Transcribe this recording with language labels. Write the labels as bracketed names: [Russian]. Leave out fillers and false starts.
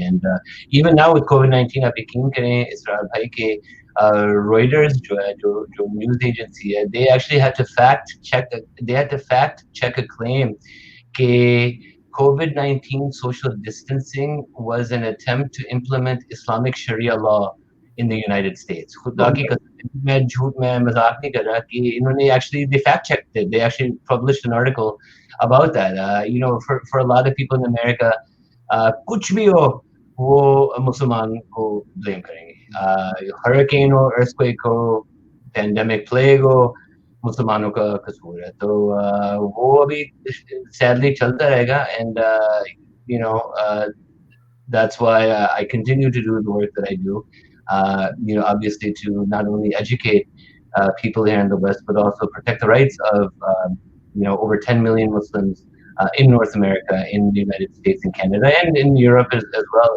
[English] And even now with COVID-19, [Hindi] आप यकीन करें इसरार भाई के [English] Reuters जो news agency है, they actually had to fact check a claim that COVID-19 social distancing was an attempt to implement Islamic Sharia law in the United States. [Hindi] खुदा की कसम, मैं झूठ में मजाक नहीं कर रहा कि इन्होंने [English] actually they fact checked it. They actually published an article about that. For a lot of people in America, [Hindi] कुछ भी हो वो मुसलमान को blame करेंगे. Hurricane हो, earthquake हो, [English] pandemic plague [Hindi] हो, मुसलमानों का कसूर है. तो वो अभी sadly चलता रहेगा. [English] And that's why I continue to do the work that I do. Obviously to not only educate people here in the West, but also protect the rights of over 10 million Muslims in North America, in the United States and Canada, and in Europe as well.